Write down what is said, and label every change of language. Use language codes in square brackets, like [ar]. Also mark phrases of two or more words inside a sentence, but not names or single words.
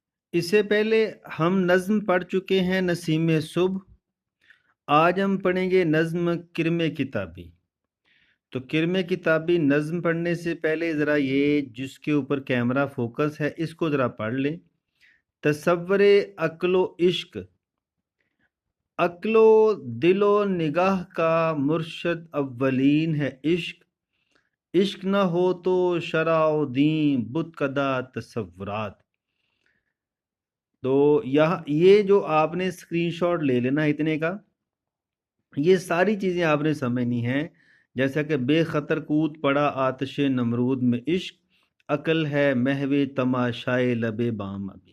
[ur] اس سے پہلے ہم نظم پڑھ چکے ہیں نسیم صبح، آج ہم پڑھیں گے نظم کرم کتابی۔ تو کرم کتابی نظم پڑھنے سے پہلے ذرا یہ جس کے اوپر کیمرہ فوکس ہے اس کو ذرا پڑھ لیں۔ تصور عقل و عشق، عقل و دل و نگاہ کا مرشد اولین ہے عشق، عشق نہ ہو تو شرع و دین بت کدا تصورات۔ تو یہ جو آپ نے اسکرین شاٹ لے لینا اتنے کا، یہ ساری چیزیں آپ نے سمجھنی ہیں، جیسا کہ بے خطر کود پڑا آتش نمرود میں عشق، عقل ہے محو تماشائے لب بام ابھی۔